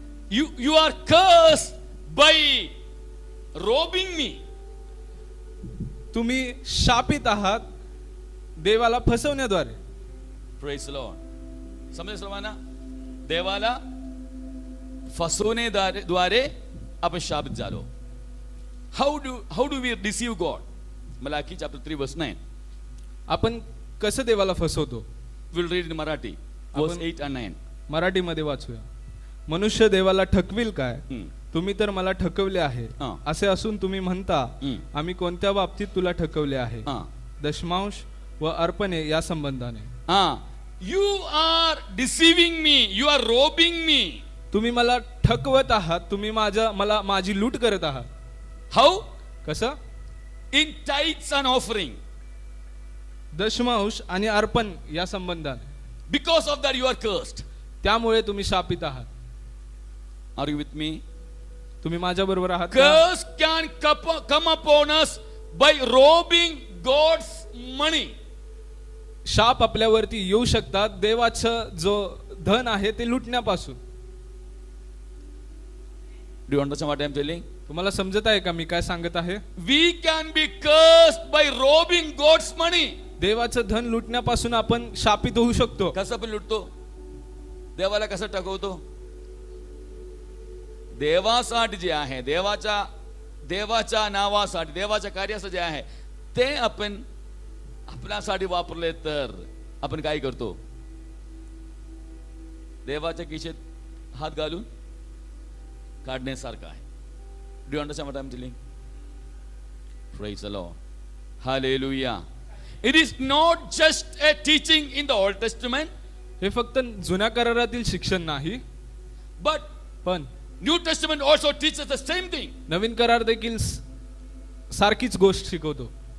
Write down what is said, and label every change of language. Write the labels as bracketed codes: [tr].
[en] You are cursed by robbing me. [mr] तुम्ही शापित आहात देवाला फसवण्याद्वारे. [en] Praise the Lord. [mr] समझे सर्वांना? देवाला फसवण्याद्वारे आपण शापित झालो. [en] How do we deceive God? Malachi chapter 3 verse 9. [mr] आपण कसं देवाला फसवतो? [en] We'll read in Marathi verse 8 and 9. [mr] मराठीमध्ये वाचूया. मनुष्य देवाला ठकविल काय? हम्म. तुम्ही तर मला ठकवले आहे. हा. असे असून तुम्ही म्हणता, आम्ही कोणत्या बाबतीत तुला ठकवले आहे? दशमांश व अर्पणे या संबंधाने. [en] You are deceiving me. You are robbing me. [mr] तुम्ही मला ठकवत आहात, तुम्ही मला माझी लूट करत आहात. [en] How? [mr] कसं? [en] In tithes and offering. [mr] दशमांश आणि अर्पण या संबंधाने. [en] Because of that you are cursed. [mr] त्यामुळे तुम्ही शापित आहात. [en] Are you with me? [mr] तुम्ही माझ्या बरोबर आहात का? [en] Curse can come upon us by robbing God's money. [mr] शाप आपल्यावरती येऊ शकतात देवाचं जो धन आहे ते लुटण्यापासून. [en] Do you understand what I am telling? [mr] तुम्हाला समजत आहे का मी काय सांगत आहे? [en] We can be cursed by robbing God's money. [mr] देवाचं धन लुटण्यापासून आपण शापित होऊ शकतो. कसं पण लुटतो? देवाला कसं टकवतो? देवासाठी जे आहे, देवाच्या नावासाठी, देवाच्या कार्यासाठी जे आहे ते आपण आपल्यासाठी वापरले तर आपण काय करतो? देवाच्या खिशेत हात घालून काढण्यासारखं आहे. [en] Do you understand what I am telling? Praise the Lord. Hallelujah. It is not just a teaching in the Old Testament, [mr] हे फक्त जुन्या करारातील शिक्षण नाही, [en] but [mr] पण [en] New Testament also teaches the same thing. [mr] नवीन करार देखील सारखीच गोष्ट शिकवतो.